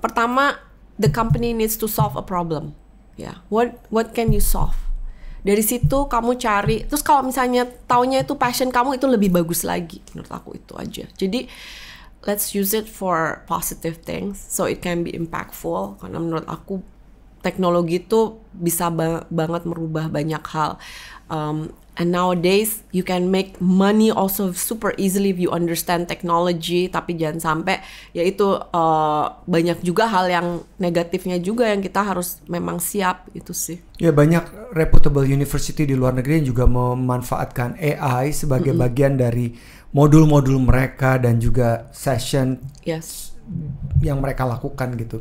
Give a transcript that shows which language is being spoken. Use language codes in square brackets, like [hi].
[en] Pertama, the company needs to solve a problem. [id] Ya, [en] what can you solve? [id] Dari situ kamu cari. Terus kalau misalnya taunya itu passion kamu, itu lebih bagus lagi. Menurut aku itu aja. [en] Jadi let's use it for positive things so it can be impactful. [id] Karena menurut aku teknologi itu bisa banget merubah banyak hal. [en] And nowadays you can make money also super easily if you understand technology. [id] Tapi jangan sampai ya itu banyak juga hal yang negatifnya juga yang kita harus memang siap itu sih. Ya banyak [en] reputable university [id] di luar negeri yang juga memanfaatkan AI sebagai bagian dari modul-modul mereka dan juga session yang mereka lakukan gitu.